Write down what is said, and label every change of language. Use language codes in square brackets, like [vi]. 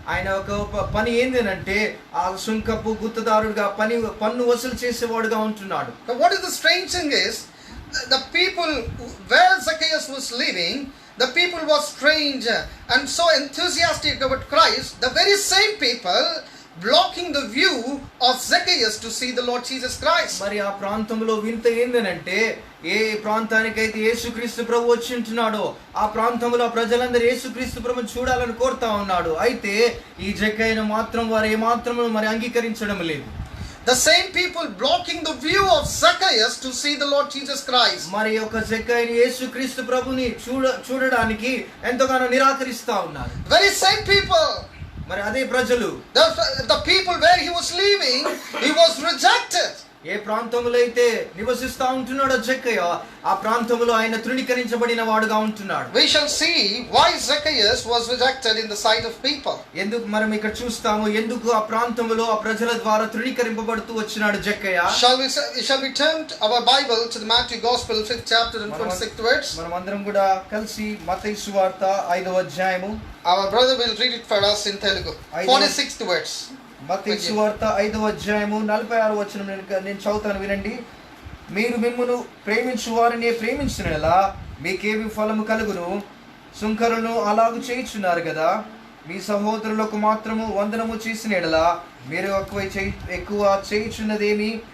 [te] ఆయన ఒక పని ఏంటంటే ఆ సుంకపు గుత్తదారుడుగా పన్ను వసూలు చేసేవాడుగా ఉంటున్నాడు. [en] But what is the strange thing is, the people where Zacchaeus was living, the people were strange and so enthusiastic about Christ. The very same people blocking the view of Zacchaeus to see the Lord Jesus Christ. [te] మరి ఆ ప్రాంతంలో వింత ఏందనంటే ఏ ప్రాంతానికైతే యేసుక్రీస్తు ప్రభు వచ్చి ఉంటున్నాడో ఆ ప్రాంతంలో ప్రజలందరూ యేసుక్రీస్తు ప్రభుని చూడాలని కోరుతా ఉన్నాడు. అయితే ఈ జక్కయ్యను మాత్రం వారు ఏమాత్రం మరి అంగీకరించడం లేదు. [en] The same people blocking the view of Zacchaeus to see the Lord Jesus Christ. [te] మరి ఒక జక్కయ్యని యేసుక్రీస్తు ప్రభుని చూడడానికి ఎంతగానో నిరాకరిస్తా ఉన్నారు. [en] Very same people. [te] మరి అదే ప్రజలు, [en] the people where he was living, he was rejected. [te] ఏ ప్రాంతంలో అయితే నివసిస్తా ఉంటున్నాడో జక్కయ్య ఆ ప్రాంతంలో ఆయన తృణీకరించబడిన వాడుగా ఉంటున్నాడు. [en] We shall see why Zacchaeus was rejected in the sight of people. [te] ఎందుకు మనం ఇక్కడ చూస్తాము ఎందుకు ఆ ప్రాంతంలో ఆ ప్రజల ద్వారా తృణీకరింపబడుతూ వచ్చినాడు జక్కయ్య. [en] Shall we turn our Bible to the Matthew Gospel 5th chapter and 26th verse? [te] మనం అందరం కూడా కలిసి మత్తయి సువార్త 5వ అధ్యాయము. [en] Our brother will read it for us in Telugu. 46th verse. [te] మత్తయి సువార్త 5వ అధ్యాయము 46వ వచనం నేను చదువుతాను వినండి. మీరు మిమ్మును ప్రేమించు వారిని ప్రేమించినలా మీకేమి ఫలము కలుగును? సుంకరులను అలాగు చేయుచున్నారు కదా. మీ సహోదరులకు మాత్రము వందనము చేసిన ఎడలా మీరు ఎక్కువ చేయుచున్నదేమి?